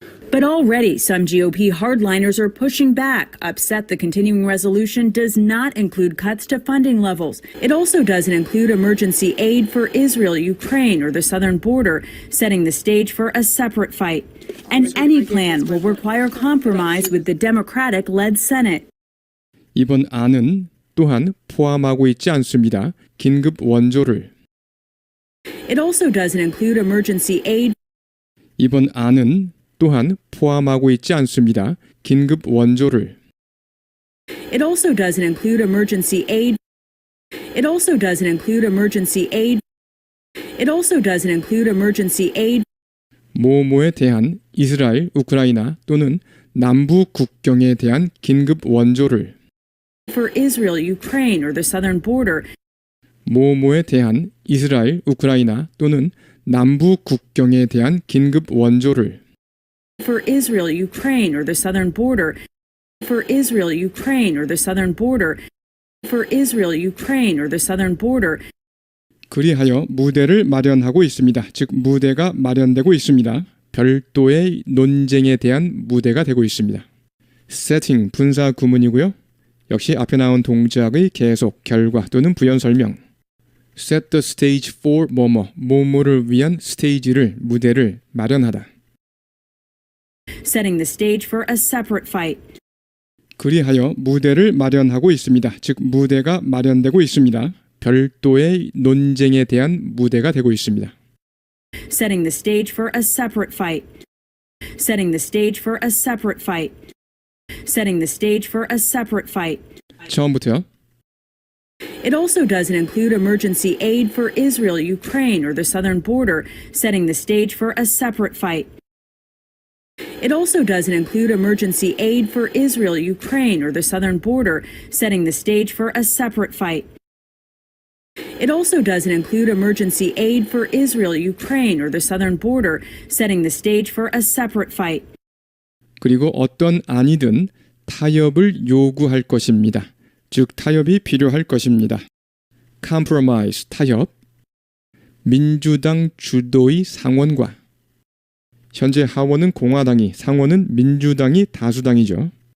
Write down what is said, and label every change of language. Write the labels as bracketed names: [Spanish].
[English] But already some GOP hardliners are pushing back, upset the continuing resolution does not include cuts to funding levels. It also doesn't include emergency aid for Israel, Ukraine, or the southern border, setting the stage for a separate fight. And any plan will require compromise with the Democratic-led Senate. [Korean] 이번 안은 또한 포함하고 있지 않습니다. 긴급 원조를. [English] It also doesn't include emergency aid. [Korean] 이번 안은 또한 포함하고 있지 않습니다. 긴급 원조를. [English] It also doesn't include emergency aid. It also doesn't include emergency aid. It also doesn't include emergency aid. [Korean] 뭐뭐에 대한 이스라엘, 우크라이나 또는 남부 국경에 대한 긴급 원조를. [English] For Israel, Ukraine, or the southern border. [Korean] 뭐뭐에 대한 이스라엘, 우크라이나 또는 남부 국경에 대한 긴급 원조를. [English] For Israel, Ukraine, or the southern border. For Israel, Ukraine, or the southern border. For Israel, Ukraine, or the southern border. [Korean] 그리하여 무대를 마련하고 있습니다. 즉 무대가 마련되고 있습니다. 별도의 논쟁에 대한 무대가 되고 있습니다. setting 분사 구문이고요. 역시 앞에 나온 동작의 계속, 결과 또는 부연 설명. [English] set the stage for [Korean] 뭐뭐를 위한 스테이지를, 무대를 마련하다. [English] Setting the stage for a separate fight. [Korean] 그리하여 무대를 마련하고 있습니다. 즉 무대가 마련되고 있습니다. 별도의 논쟁에 대한 무대가 되고 있습니다. [English] Setting the stage for a separate fight. Setting the stage for a separate fight. Setting the stage for a separate fight. [Korean] 처음부터요. [English] It also doesn't include emergency aid for Israel, Ukraine, or the southern border, setting the stage for a separate fight. It also doesn't include emergency aid for Israel, Ukraine, or the southern border, setting the stage for a separate fight. It also doesn't include emergency aid for Israel, Ukraine, or the southern border, setting the stage for a separate fight. [Korean] 그리고 어떤 안이든 타협을 요구할 것입니다. 즉 타협이 필요할 것입니다. compromise, 타협. 민주당 주도의 상원과 현재 하원은 공화당이, 상원은 민주당이 다수당이죠.